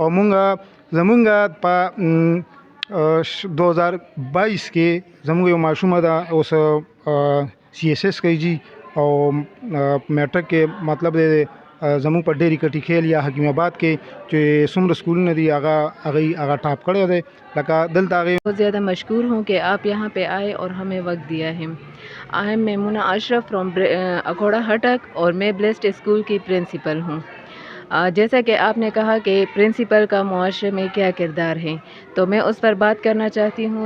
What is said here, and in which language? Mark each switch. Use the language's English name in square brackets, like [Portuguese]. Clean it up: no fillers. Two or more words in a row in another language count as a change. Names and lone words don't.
[Pashto] او موږ زمونږ په 2022 کې زموږ یو ماشومه ده اوس CSS کوي جی او میټرک کې مطلب زموږ په ډېری کټی خیل یا حکیم آباد کې چې څومره سکولونه دي هغه ټاپ کړی دی. لکه دلته هغې [Urdu] بہت زیادہ مشکور ہوں کہ آپ یہاں پہ آئے اور ہمیں وقت دیا ہے. [English] I am [Urdu] میمونہ اشرف فرام اکھوڑا ہٹک اور میں بلیسڈ اسکول کی پرنسپل ہوں. جیسا کہ آپ نے کہا کہ پرنسپل کا معاشرے میں کیا کردار ہے، تو میں اس پر بات کرنا چاہتی ہوں.